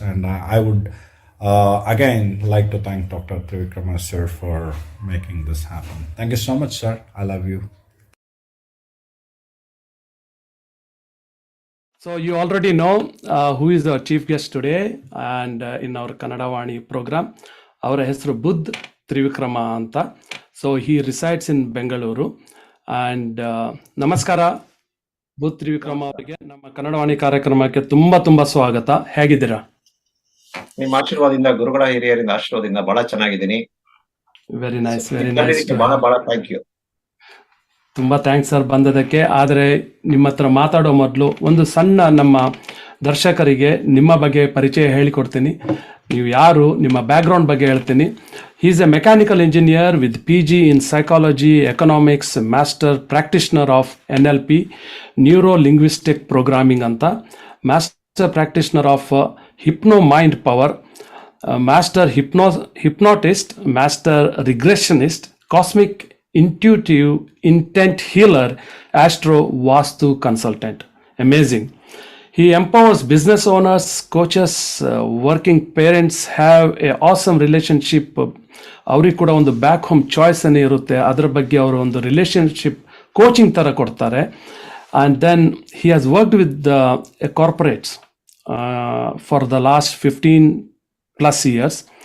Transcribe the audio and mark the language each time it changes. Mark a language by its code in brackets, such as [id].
[en] And I would again like to thank Dr. Thrivikrama sir for making this happen. Thank you so much, sir. I love you. So you already know who is our chief guest today and in our Kannadavani program. Our [kn] ಹೆಸರು ಬುದ್ಧ್ ತ್ರಿವಿಕ್ರಮ ಅಂತ. [en] So he resides in Bengaluru. [kn] And ನಮಸ್ಕಾರ ಬುದ್ಧ್ ತ್ರಿವಿಕ್ರಮ ಅವರಿಗೆ ನಮ್ಮ ಕನ್ನಡವಾಣಿ ಕಾರ್ಯಕ್ರಮಕ್ಕೆ ತುಂಬಾ ಸ್ವಾಗತ. ಹೇಗಿದ್ದೀರಾ? ನಿಮ್ಮ ಆಶೀರ್ವಾದದಿಂದ, ಗುರುಗಳ ಹಿರಿಯರಿಂದ ಆಶೀರ್ವಾದದಿಂದ ಬಹಳ ಚೆನ್ನಾಗಿದ್ದೀನಿ. [en] Very nice. [kn] ಬಹಳ ಥ್ಯಾಂಕ್ ಯು. ತುಂಬಾ ಥ್ಯಾಂಕ್ಸ್ ಸರ್ ಬಂದದಕ್ಕೆ. ಆದರೆ ನಿಮ್ಮ ಹತ್ರ ಮಾತಾಡೋ ಮೊದಲು ಸಣ್ಣ ನಮ್ಮ ದರ್ಶಕರಿಗೆ ನಿಮ್ಮ ಬಗ್ಗೆ ಪರಿಚಯ ಹೇಳಿಕೊಡ್ತೀನಿ. ನೀವು ಯಾರು, ನಿಮ್ಮ ಬ್ಯಾಕ್ಗ್ರೌಂಡ್ ಬಗ್ಗೆ ಹೇಳ್ತೀನಿ. [en] He is a mechanical engineer with PG in psychology, economics, master practitioner of NLP, neuro linguistic programming ಅಂತ, master practitioner of hypno mind power, master hypnotist, master regressionist, cosmic intuitive intent healer, astro vastu consultant. Amazing. He empowers business owners, coaches, working parents have a awesome relationship. [kn] ಅವ್ರಿಗೆ ಕೂಡ back home choice ಅನ್ನೇ ಇರುತ್ತೆ, ಅದರ ಬಗ್ಗೆ ಅವರು relationship coaching ಥರ ಕೊಡ್ತಾರೆ. [en] And then he has worked with corporates for the last 15+ years.